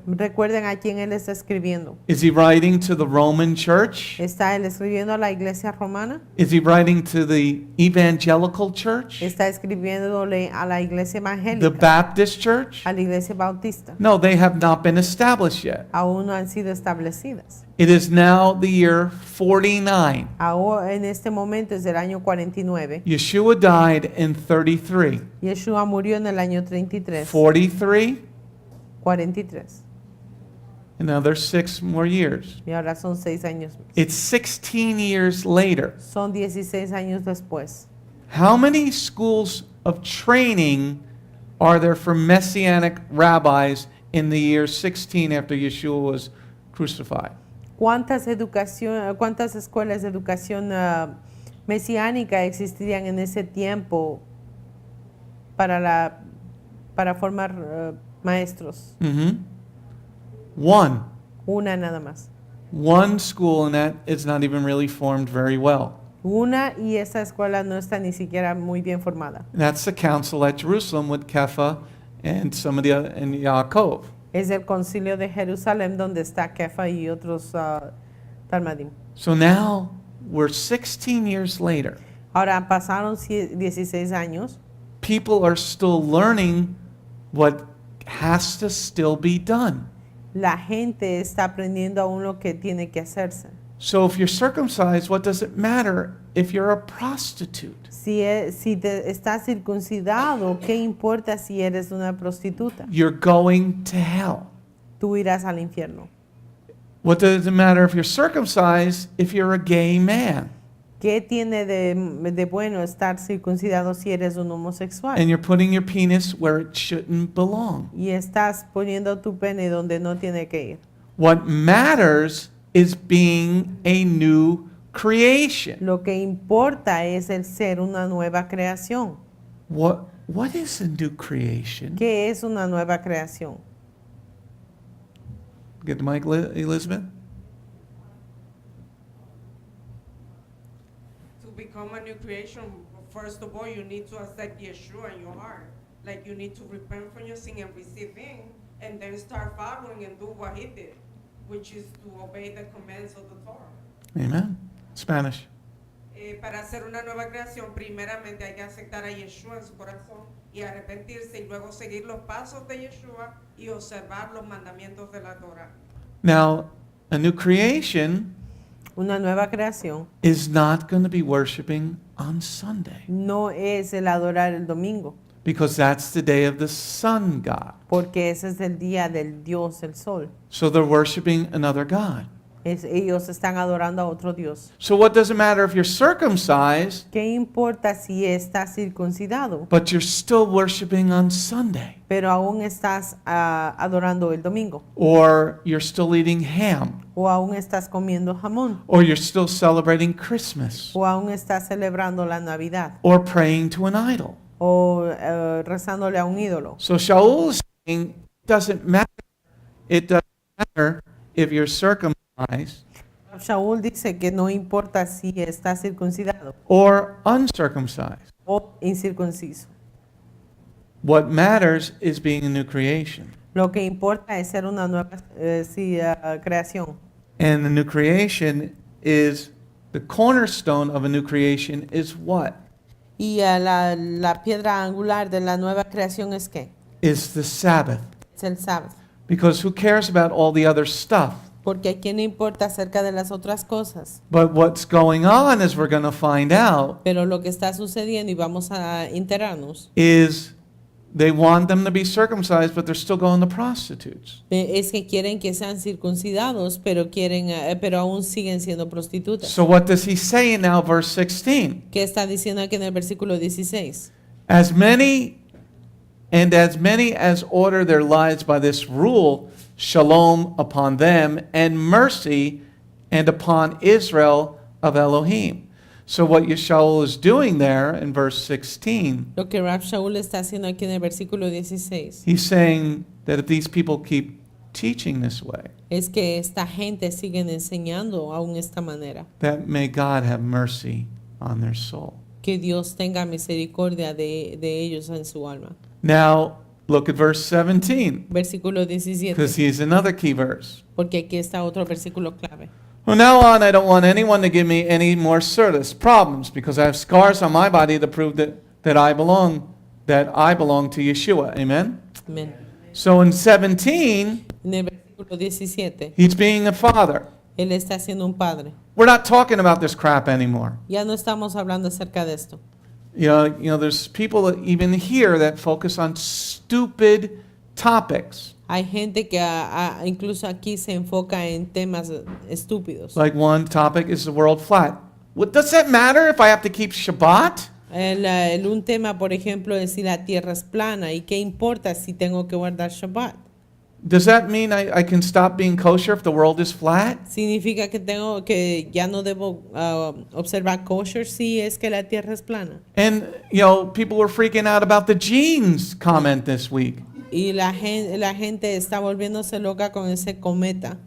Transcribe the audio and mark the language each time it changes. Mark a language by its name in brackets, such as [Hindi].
[Spanish] Recuerden a quién él está escribiendo. [English] Is he writing to the Roman church? [Spanish] ¿Está él escribiendo a la iglesia romana? [English] Is he writing to the evangelical church? [Spanish] ¿Está escribiéndole a la iglesia [English] The [Spanish] evangélica? [English] Baptist church? [Spanish] ¿A la iglesia bautista? [English] No, they have not been established yet. [Spanish] Aún no han sido establecidas. [English] It is now the year 49. [Spanish] Ahora, en este momento es del año 49. [English] Yeshua died in 33. [Spanish] Yeshua murió en el año 33. 43, 43. [English] another 6 more years. [Spanish] Y ahora son 6 años más. [English] It's 16 years later. [Spanish] Son 16 años después. [English] How many schools of training are there for Messianic rabbis in the year 16 after Yeshua was crucified? [Spanish] ¿Cuántas escuelas de educación mesiánica existirían en ese tiempo para formar maestros? [English] One. [Spanish] Una nada más. [English] One school, and that is not even really formed very well. [Spanish] Una, y esa escuela no está ni siquiera muy bien formada. [English] And that's the council at Jerusalem with Kepha and some of the other, and Yaakov. [Spanish] Es el concilio de Jerusalén donde está Kefa y otros talmadim. [English] So now we're 16 years later. [Spanish] Ahora pasaron 16 años. [English] People are still learning what has to still be done. [Spanish] La gente está aprendiendo aún lo que tiene que hacerse. [English] So if you're circumcised, what does it matter if you're a prostitute? [Spanish] Si estás circuncidado, ¿qué importa si eres una prostituta? [English] You're going to hell. [Spanish] Tú irás al infierno. [English] What does it matter if you're circumcised if you're a gay man? [Spanish] ¿Qué tiene de bueno estar circuncidado si eres un homosexual? [English] And you're putting your penis where it shouldn't belong. [Spanish] Y estás poniendo tu pene donde no tiene que ir. [English] What matters is being a new creation. [Spanish] Lo que importa es el ser una nueva creación. [English] What is a new creation? [Spanish] ¿Qué es una nueva creación? [English] Get the mic, Elizabeth. To become a new creation, first of all, you need to accept Yeshua in your heart. Like you need to repent from your sin and receive Him, and then start following and do what He did, which is to obey the commands of the Torah. Amen. Spanish. [Spanish] Para hacer una nueva creación, primeramente hay que aceptar a Yeshua en su corazón y arrepentirse y luego seguir los pasos de Yeshua y observar los mandamientos de la Torah. [English] Now, a new creation [Spanish] Una nueva creación [English] is not going to be worshiping on Sunday [Spanish] no es el adorar el domingo, [English] because that's the day of the sun god. [Spanish] porque ese es el día del Dios, el sol. [English] So they're worshiping another god. [Spanish] Ellos están adorando a otro Dios. [English] So what does it matter if you're circumcised, [Spanish] ¿Qué importa si estás circuncidado, [English] but you're still worshiping on Sunday? [Spanish] pero aún estás adorando el domingo? [English] Or you're still eating ham? [Spanish] ¿O aún estás comiendo jamón? [English] Or you're still celebrating Christmas? [Spanish] ¿O aún estás celebrando la Navidad? [English] Or praying to an idol? [Spanish] ¿O rezándole a un ídolo? [English] So Sha'ul is saying it doesn't matter if you're circumcised [Spanish] Sha'ul dice que no importa si estás circuncidado [English] or uncircumcised. [Spanish] o incircunciso. [English] What matters is being a new creation. [Spanish] Lo que importa es ser una nueva creación. [English] And the new creation is, the cornerstone of a new creation is what? [Spanish] Y la piedra angular de la nueva creación es ¿qué? [English] Is the Sabbath. [Spanish] Es el sábado. [English] Because who cares about all the other stuff? [Spanish] Porque a quién le importa acerca de las otras cosas. [English] But what's going on, as we're going to find out, [Spanish] Pero lo que está sucediendo, y vamos a enterarnos, [English] is they want them to be circumcised, but they're still going to prostitutes. [Spanish] es que quieren que sean circuncidados, pero pero aún siguen siendo prostitutas. [English] So what does he say in now verse 16? [Spanish] ¿Qué está diciendo aquí en el versículo 16? [English] As many as order their lives by this rule, shalom upon them, and mercy, and upon Israel of Elohim. So what Sha'ul is doing there in verse 16, [Spanish] Lo que Rab Sha'ul está haciendo aquí en el versículo 16 [English] he's saying that if these people keep teaching this way, [Spanish] es que esta gente sigue enseñando aún esta manera. [English] that may God have mercy on their soul. [Spanish] Que Dios tenga misericordia de ellos en su alma. [English] Now, look at verse 17, [Spanish] Versículo 17. [English] because he's another key verse. [Spanish] Porque aquí está otro versículo clave. [English] From now on, I don't want anyone to give me any more service problems, because I have scars on my body to prove that I belong to Yeshua. Amen? [Spanish] Amén. [English] So in 17, [Spanish] En el versículo 17, [English] he's being a father. [Spanish] él está siendo un padre. [English] We're not talking about this crap anymore. [Spanish] Ya no estamos hablando acerca de esto. [English] You know, there's people that even here that focus on stupid topics. [Spanish] Hay gente que incluso aquí se enfoca en temas estúpidos. [English] Like one topic is the world flat. What does that matter if I have to keep Shabbat? [Spanish] Un tema, por ejemplo, es si la tierra es plana y qué importa si tengo que guardar Shabbat. [English] Does that mean I can stop being kosher if the world is flat? [Spanish] Significa que ya no debo observar kosher si es que la tierra es plana. [English] And, people were freaking out about the jeans comment this week. [Spanish] Y la gente está volviéndose loca con ese cometa.